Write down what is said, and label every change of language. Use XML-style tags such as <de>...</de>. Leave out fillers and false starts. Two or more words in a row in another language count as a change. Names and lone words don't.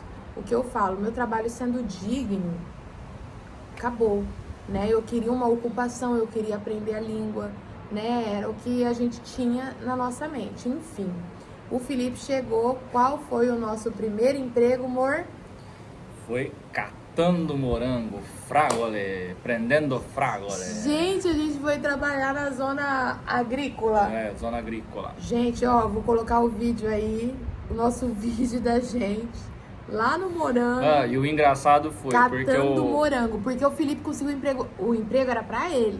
<pt>O que eu falo, meu trabalho sendo digno, acabou, né? Eu queria uma ocupação, eu queria aprender a língua, né? Era o que a gente tinha na nossa mente. Enfim, o Felipe chegou. Qual foi o nosso primeiro emprego, amor? Foi catando morango,</pt> <it>fragole, prendendo fragole.</it> <pt>Gente, a gente foi trabalhar na zona agrícola. Zona agrícola. Gente, ó, vou colocar o vídeo aí, o nosso vídeo da gente. Lá no morango. E o engraçado foi catando morango, porque o Felipe conseguiu o emprego era pra ele.</pt>